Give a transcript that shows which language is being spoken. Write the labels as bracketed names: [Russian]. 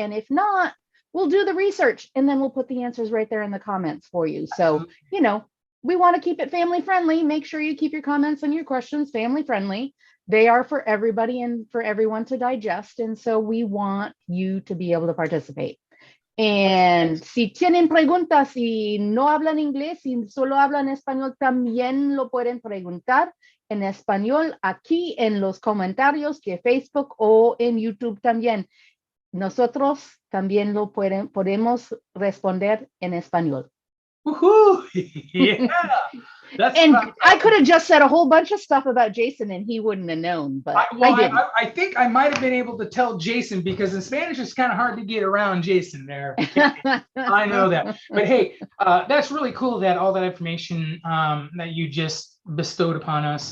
[English] And if not, we'll do the research and then we'll put the answers right there in the comments for you. So, we want to keep it family friendly. Make sure you keep your comments and your questions family friendly. They are for everybody and for everyone to digest. And so we want you to be able to participate. [Spanish] And si tienen preguntas y no hablan inglés y solo hablan español, también lo pueden preguntar en español aquí en los comentarios de Facebook o en YouTube también. Nosotros también lo podemos responder en español. [English] Woohoo! Yeah. And I could have just said a whole bunch of stuff about Jason and he wouldn't have known, but I didn't. I think I might have been able to tell Jason, because in Spanish it's kind of hard to get around Jason there. I know that. But hey, that's really cool that all that information that you just bestowed upon us.